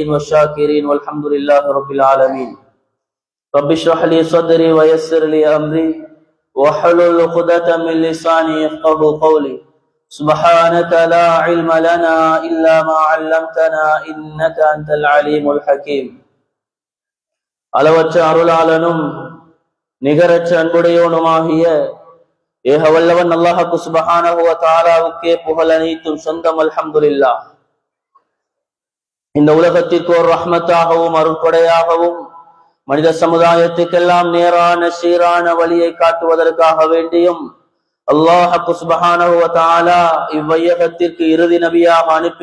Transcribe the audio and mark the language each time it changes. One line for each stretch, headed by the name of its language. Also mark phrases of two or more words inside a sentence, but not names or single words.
Arabic: والشاكرين والحمد لله رب العالمين رب اشرح لي صدري ويسر لي أمري واحلل عقدة من لساني يفقهوا قولي سبحانك لا علم لنا إلا ما علمتنا إنك أنت العليم الحكيم
Tamil: அளவற்ற அருளாளனும் நிகரற்ற அன்புடையவனுமாகிய ஏக வல்லவன் அல்லாஹ் சுப்ஹானஹு வ தஆலாவுக்கே புகழ் அனைத்தும் சொந்தம்.
Arabic: அல்ஹம்துலில்லாஹ்.
Tamil: இந்த உலகத்திற்கு ஒரு ரஹ்மத்தாகவும் அருட்கொடையாகவும் மனித சமுதாயத்துக்கெல்லாம் நேரான சீரான வழியை காட்டுவதற்காக வேண்டியும் அல்லாஹ் சுப்ஹானஹு வ தஆலா இவ்வையகத்திற்கு இறுதி நபியாக அனுப்பி